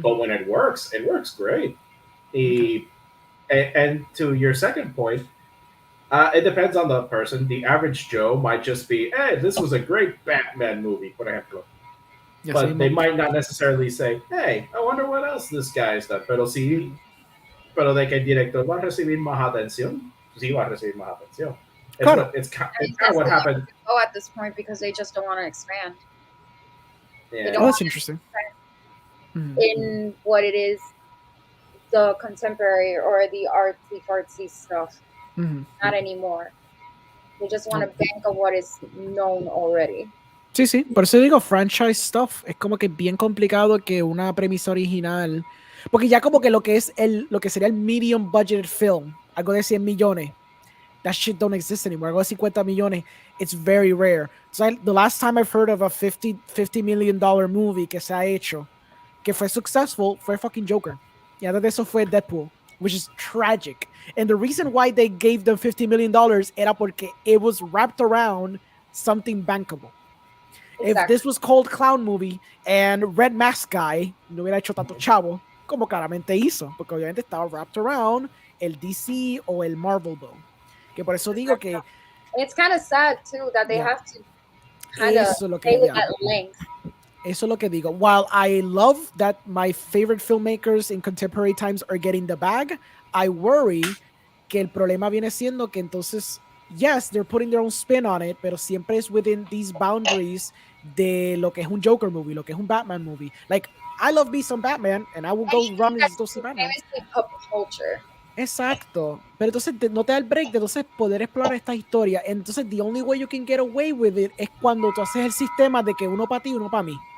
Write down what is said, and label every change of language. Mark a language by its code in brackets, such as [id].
[en] But when it works great. Okay. And to your second point, it depends on the person. The average Joe might just be, "Hey, this was a great Batman movie," [es] por ejemplo. [en] Yeah, But they might not necessarily say, "Hey, I wonder what else this guy's done." [es] Pero sí, pero de que el director va a recibir más atención, sí va a recibir más atención. Claro. [en] It's kind of what happened. Go at this point because they just don't want to expand. Yeah. Oh, that's interesting. Mm-hmm. In what it is, the contemporary or the artsy stuff. Mm-hmm. Not anymore. They just want to bank on what is known already. [es] Sí, sí, por eso digo franchise stuff. Es como que bien complicado que una premisa original. Porque ya como que lo que es lo que sería el [en] medium budget film, [es] algo de 100 millones, [en] that shit don't exist anymore. [es] Algo de 50 millones, [en] it's very rare. So the last time I've heard of a $50 million movie [es] que se ha hecho, que fue [en] successful, [es] fue [en] fucking Joker. [es] Y antes de eso fue Deadpool, [en] which is tragic. And the reason why they gave them $50 million [es] era porque [en] it was wrapped around something bankable. Exactly. If this was called [es] Clown Movie and Red Mask Guy no hubiera hecho tanto chavo como claramente hizo, porque obviamente estaba [en] wrapped around [es] el DC o el Marvel Bow. Que por eso digo que [en] it's kind of sad too that they have to kind of stay with that length. [es] Eso es lo que digo. [en] While I love that my favorite filmmakers in contemporary times are getting the bag, I worry [es] que el problema viene siendo que entonces, [en] yes, they're putting their own spin on it, [es] pero siempre es [en] within these boundaries [es] de lo que es un Joker movie, lo que es un Batman movie. [en] Like, I love me some Batman, and I will go run and go see Batman. Pop culture. [es] Exacto. Pero entonces no te da el break de entonces poder explorar esta historia. Entonces, [en] the only way you can get away with it [es] es cuando tú haces el sistema de que uno para ti, uno para mí.